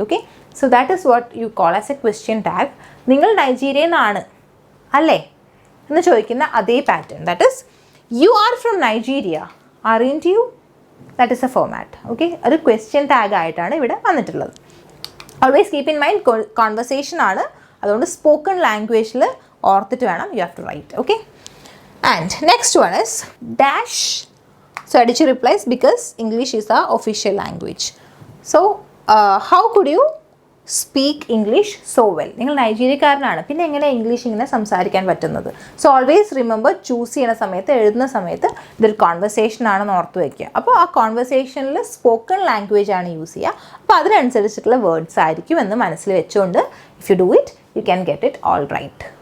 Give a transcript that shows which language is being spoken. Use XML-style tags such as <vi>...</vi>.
<en>Okay, so that is what you call as a question tag.</en> <ml>നിങ്ങൾ നൈജീരിയയിൽ നിന്നാണ് അല്ലേ എന്ന് ചോദിക്കുന്ന അതേ pattern,</ml> <en>That is you are from Nigeria, aren't you? That is a format.</en> <ml>Okay, ഒരു question tag ആയിട്ടാണ് ഇവിടെ വന്നിട്ടുള്ളത്.</ml> <en>always keep in mind</en> <ml>conversation ആണ്, അതുകൊണ്ട് സ്പോക്കൺ ലാംഗ്വേജിൽ ഓർത്തിട്ട് വേണം</ml> <en>You have to write. Okay, and next one is dash. So Adichi replies, because English is the official language. So how could you speak English so well?</en> <ml>നിങ്ങൾ നൈജീരിയക്കാരനാണ്, പിന്നെ എങ്ങനെ English ഇങ്ങനെ സംസാരിക്കാൻ പറ്റുന്നത്?</ml> <en>so always remember,</en> <ml>ചൂസ് ചെയ്യുന്ന സമയത്ത് എഴുതുന്ന സമയത്ത് ഇതൊരു കോൺവെർസേഷൻ ആണെന്ന് ഓർത്ത് വയ്ക്കുക. അപ്പോൾ ആ കോൺവെർസേഷനിൽ സ്പോക്കൺ ലാംഗ്വേജ് ആണ് യൂസ് ചെയ്യുക. അപ്പോൾ അതിനനുസരിച്ചിട്ടുള്ള വേർഡ്സ് ആയിരിക്കും എന്ന് മനസ്സിൽ വെച്ചുകൊണ്ട്</ml> <en>If you do it you can get it all right.</en>